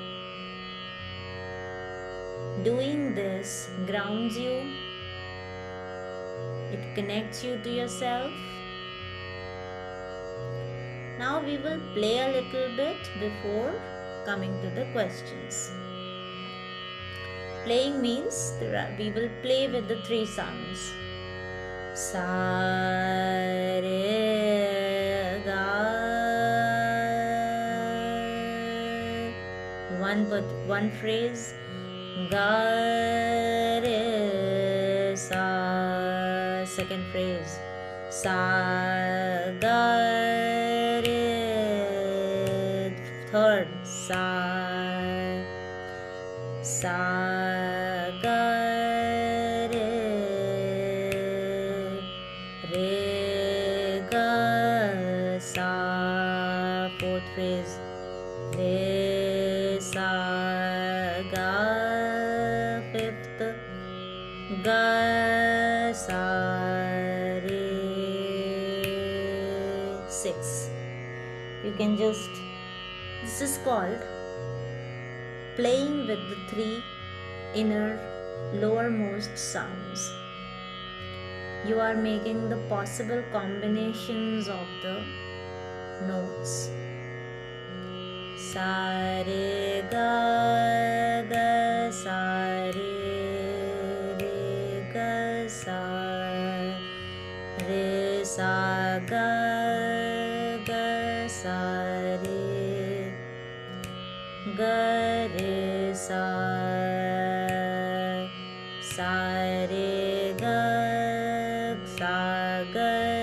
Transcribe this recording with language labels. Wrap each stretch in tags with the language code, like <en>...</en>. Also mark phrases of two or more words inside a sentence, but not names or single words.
<en>Doing this grounds you, it connects you to yourself. Now we will play a little bit before coming to the questions. Playing means we will play with the 3 sounds. Sa, re, ga. One phrase. Ga, re, sa. Second phrase. Sa, ga, re. Third. Sa, sa, ga, re. Re, ga, sa. Fourth phrase. Re, sa, ga. Fifth. Ga, sa, re. Six. You can just, this is called playing with the 3 inner lowermost sounds. You are making the possible combinations of the notes. Sa, re, ga, ga, sa, re, ga, sa, re, sa, ga, ga, sa, re, ga, re, sa, sa, re, ga, sa, ga,</en>